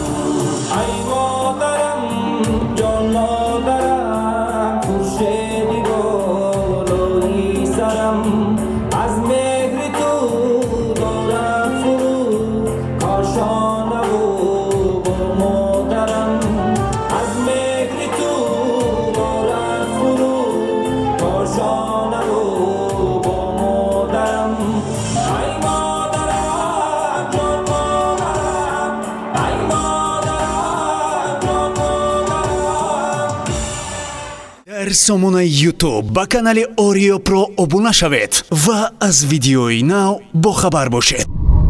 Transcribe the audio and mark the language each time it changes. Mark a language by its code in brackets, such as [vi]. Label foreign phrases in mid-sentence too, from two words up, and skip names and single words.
[fa] ای مادرم جان مادرم خورشیدی بالای سرم، از مهر تو دارد فرو کاشانه و با مادرم، از مهر تو دارد فرو کاشانه و با مادرم. ای مادرم جان مادرم، ای مادرم جان مادرم. در سامانه یوتیوب با کانال اوریو پرو [tg] обуна шавед ва аз видеои нав бохабар бошед.